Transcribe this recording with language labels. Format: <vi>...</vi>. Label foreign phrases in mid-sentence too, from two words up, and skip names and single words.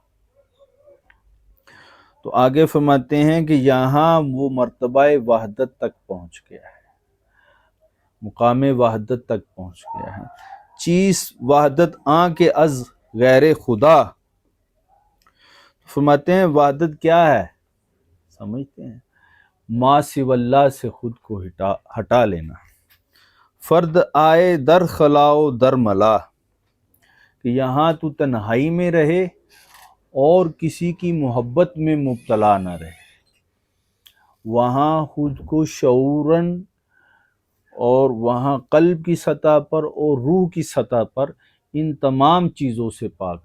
<ur>تو آگے فرماتے ہیں کہ یہاں وہ مرتبہ وحدت تک پہنچ گیا ہے، مقام وحدت تک پہنچ گیا ہے۔</ur> <fa>چیز وحدت آن کے از غیر خدا،</fa> <ur>فرماتے ہیں وحدت کیا ہے، سمجھتے ہیں،</ur> <ar>ما سوی اللہ</ar> <ur>سے خود کو ہٹا لینا۔</ur> <fa>فرد آئے در خلاؤ در ملا،</fa> <ur>کہ یہاں تو تنہائی میں رہے اور کسی کی محبت میں مبتلا نہ رہے، وہاں خود کو شعوراً اور وہاں قلب کی سطح پر اور روح کی سطح پر ان تمام چیزوں سے پاک</ur>